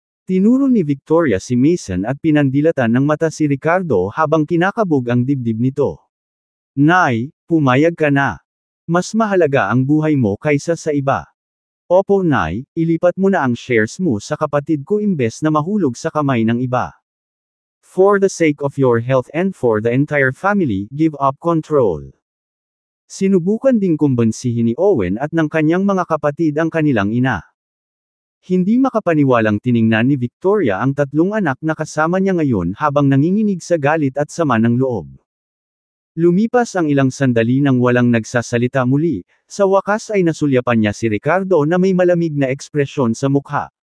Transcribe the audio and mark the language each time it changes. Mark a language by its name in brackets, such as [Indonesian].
[Filipino] Tinuro ni Victoria si Mason at pinandilatan ng mata si Ricardo habang kinakabog ang dibdib nito. Nay, pumayag ka na. Mas mahalaga ang buhay mo kaysa sa iba. Opo Nay, ilipat mo na ang shares mo sa kapatid ko imbes na mahulog sa kamay ng iba. [English] For the sake of your health and for the entire family, give up control. [Filipino] Sinubukan ding kumbansihin ni Owen at ng kanyang mga kapatid ang kanilang ina. Hindi makapaniwalang tiningnan ni Victoria ang tatlong anak na kasama niya ngayon habang nanginginig sa galit at sama ng loob. Lumipas ang ilang sandali nang walang nagsasalita muli, sa wakas ay nasulyapan niya si Ricardo na may malamig na ekspresyon sa mukha.